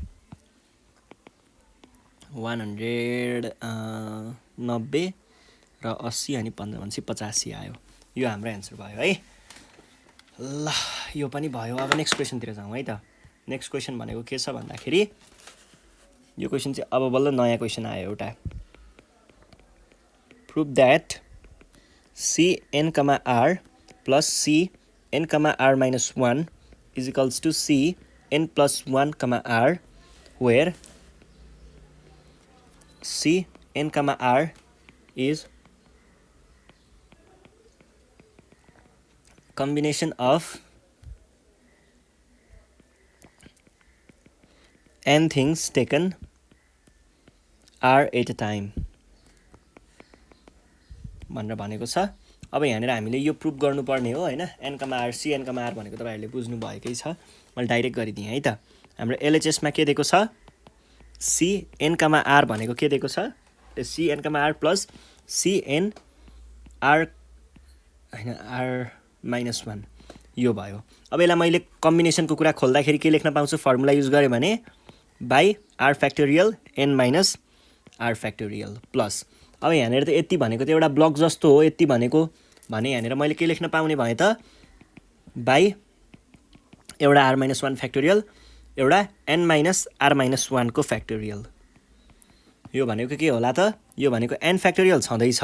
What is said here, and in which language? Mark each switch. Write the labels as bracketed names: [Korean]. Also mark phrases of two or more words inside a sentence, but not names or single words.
[Nepali] 190 र 80 अनि 15 भनेपछि 85 आयो यो हाम्रो एन्सर भयो है ल यो पनि भयो अब नेक्स्ट क्वेशनतिर जाउँ है त [English] next question [Nepali] भनेको के छ भन्दाखेरि यो क्वेशन चाहिँ अब बल्ल नयाँ क्वेशन आयो एउटा [English] prove that Cn, R plus Cn, R minus 1 is equals to Cn plus 1, R where Cn, R is combination of n things taken r at a time [Nepali] भनेर भनेको छ अब यहाँनिर हामीले यो प्रुभ गर्नुपर्ने हो हैन n, r Cn, r भनेको तपाईहरुले बुझ्नु भएकै छ मैले डाइरेक्ट गरिदिएँ है त हाम्रो LHS मा के दिएको छ Cn, r भनेको के दिएको छ [English] Cn, r plus Cn r [Nepali] हैन r [English] minus 1 [Nepali] यो भयो अब यसलाई मैले कम्बिनेसनको कुरा खोल्दाखेरि के लेख्न पाउँछु [English] formula use [Nepali] गरे भने [English] by r factorial n minus r factorial plus [Nepali] अब यहाँनिर त यति भनेको त एउटा ब्लक जस्तो हो यति भनेको भने यहाँनिर मैले के लेख्न पाउने भए त by एउटा [English] r minus 1 factorial [Nepali] एउटा [English] n minus r minus 1 [Nepali] को factorial यो भनेको के होला त यो भनेको [English] n factorial [Nepali] छँदै छ